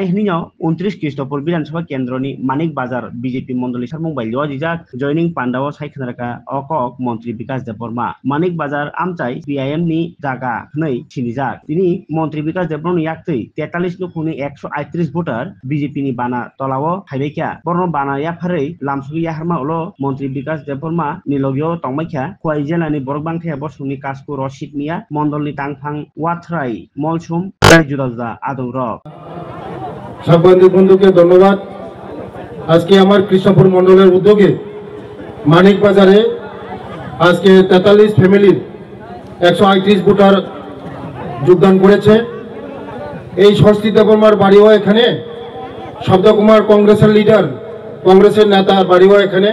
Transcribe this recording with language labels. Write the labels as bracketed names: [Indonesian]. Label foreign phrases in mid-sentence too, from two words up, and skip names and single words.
[Kok Borok] hnino 29 Kristopur Bidansabha Kendroni Manik Bazar BJP Mondoli sarmung bailio dijak joining Pandawo saikhnaraka okok Montri Bikas Deborma Manik Bazar amchai CPIM ni jaga hnei sinijak tini Montri Bikas Deborni yaktui 43 nukuni 138 voter BJP ni bana tolawo haibekya borno bana yafarei lamsugi yaharma ulo Montri Bikas Deborma nilogyo tongmaikya kwai jelani borok bangthaya bosungni kasku Rashid Mia Mondolni tangphang Wathrai Molsum Judaza Adurok [Bangla] সাংবাদিক বন্ধুকে ধন্যবাদ। আজকে আমার কৃষ্ণপুর মণ্ডলের উদ্যোগে মানিক বাজারে আজকে 43 ফ্যামিলির 138 ভোটার যোগদান করেছে। এই ষষ্ঠী দেববর্মার বাড়িও এখানে, শব্দকুমার কংগ্রেসের লিডার, কংগ্রেসের নেতার বাড়িও এখানে।